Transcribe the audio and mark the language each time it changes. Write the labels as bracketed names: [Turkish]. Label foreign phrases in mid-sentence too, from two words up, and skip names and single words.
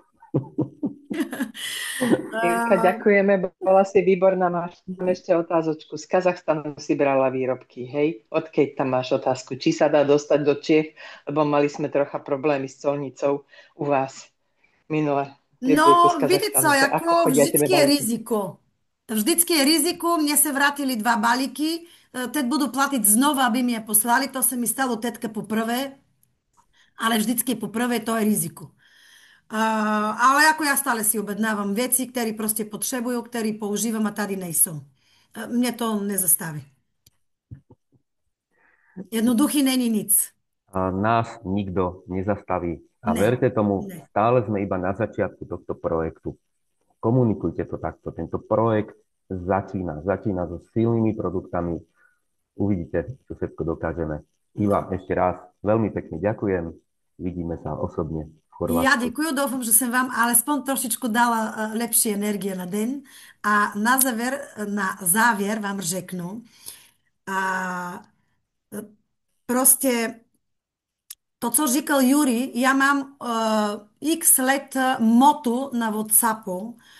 [Slovak] Ilka, ďakujeme, bola si výborná. Mám ešte otázočku. Z Kazachstanu si brala výrobky, hej? Odkiaľ tam máš otázku? Či sa dá dostať do Čiech? Lebo mali sme trocha problémy s colnicou u vás minule. [Czech] No, vidíte co, jako vždycky je riziko. Vždycky je riziko, mne se vrátili 2 balíky, teď budu platit znova, aby mi je poslali, to se mi stalo teďka poprvé, ale vždycky poprvé to je riziko. Ale jako já stále si objednávám věci, které prostě potřebuju, které používám a tady nejsou. Mě to nezastaví. Jednoduchý není nic. [Slovak] Nás nikto nezastaví. A [Czech] Ne, [Slovak] verte tomu, [Czech] ne. [Slovak] stále sme iba na začiatku tohto projektu. Komunikujte to takto. Tento projekt začína so silnými produktami. Uvidíte, čo všetko dokážeme. Iva, ešte raz veľmi pekne ďakujem. Vidíme sa osobne v Chorvátsku. [Czech] Já děkuji, doufám, že jsem vám alespoň trošičku dala lepší energie na den. A na závěr vám řeknu, prostě to, co říkal Juri, já mám x let motu na WhatsAppu.